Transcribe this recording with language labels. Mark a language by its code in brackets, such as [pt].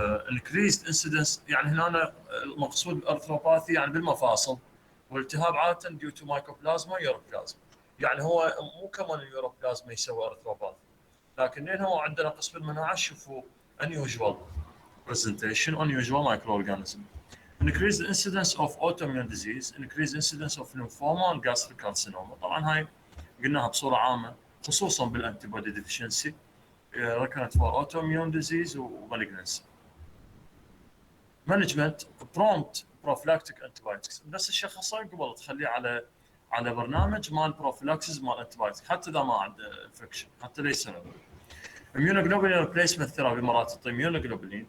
[en] increased incidence [ar] يعني هنا المقصود الارثروباثي يعني بالمفاصل، والالتهاب عاده [en] due to mycoplasma ureaplasma. [ar] يعني هو مو كمان اليوروبلازما يسوي ارثروباثي، لكن لان هو عندنا قسم المناعه شوفوا [en] unusual presentation, unusual microorganism. increased incidence of autoimmune disease, increased incidence of lymphoma and gastric carcinoma. [ar] طبعا هاي قلناها بصوره عامه خصوصا بالانتيبودي ديفشنسي [en] recurrent for autoimmune disease [ar] ومالجنسي. [en] Management prompt prophylactic antibiotics. [ar] نفس الشخصين قبل تخليه على برنامج مال بروفيلاكسيس مال انتبايوتيك حتى اذا ما عنده انفكشن، حتى ليس سبب. [en] immunoglobulin replacement therapy [ar] مرات تعطي [en] immunoglobulin.